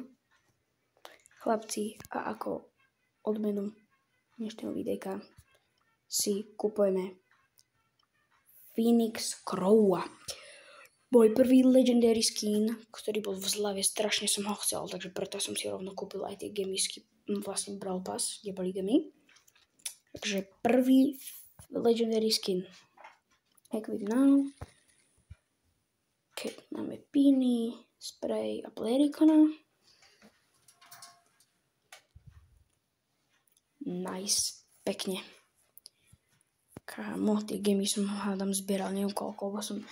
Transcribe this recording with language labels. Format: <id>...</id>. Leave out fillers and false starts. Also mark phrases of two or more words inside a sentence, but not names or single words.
<sk>Chlapci, a ako odmenu dnešného videjka si kupujeme Phoenix Crowa. Môj prvý</sk> <en>legendary skin,</en> <sk>ktorý bol v zlave, strašne som ho chcel, takže preto som si rovno kúpil aj tie gemisky, vlastne Brawl Pass, kde boli gemy. Takže prvý</sk> <en>legendary skin. Equip now.</en> <sk>Okay, máme piny, spray a Plerikona. Nice, pekne. Kámo, tie gemy som hádam zbieral neviem koľko, lebo som...</sk>